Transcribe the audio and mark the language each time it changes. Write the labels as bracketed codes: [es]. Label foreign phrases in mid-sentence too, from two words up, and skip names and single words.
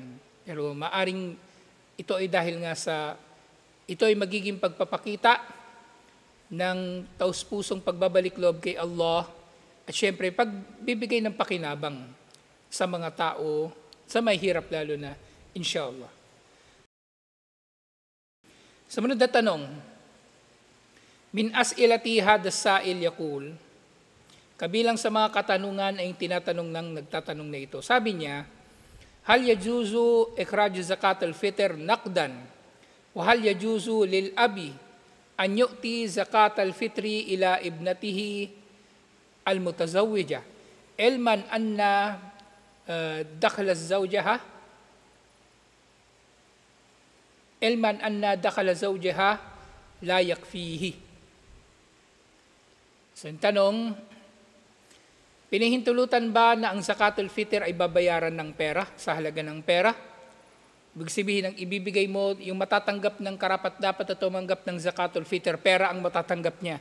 [tl] Pero maaring ito ay dahil nga ito ay magiging pagpapakita ng taus-pusong pagbabalik loob kay Allah at syempre pagbibigay ng pakinabang sa mga tao, sa may hirap lalo na, inshallah. Sumunod na tanong, [ar] من أسئلة هذا سائل يقول, [tl] kabilang sa mga katanungan ay tinatanong ng nagtatanong na ito. Sabi niya, [ar] هل يجوز إخراج زكاة الفطر نقدا وهل يجوز للأب أن يعطي زكاة الفطر إلى ابنته المتزوجة علما أن دخل زوجها لا يكفيه. [tl] So, yung tanong, pinahintulutan ba na ang [ar] زكاة الفطر [tl] ay babayaran ng pera, sa halaga ng pera? Ibig sabihin, ang ibibigay mo, yung matatanggap ng karapat-dapat na tumanggap ng [ar] زكاة الفطر, [tl] pera ang matatanggap niya.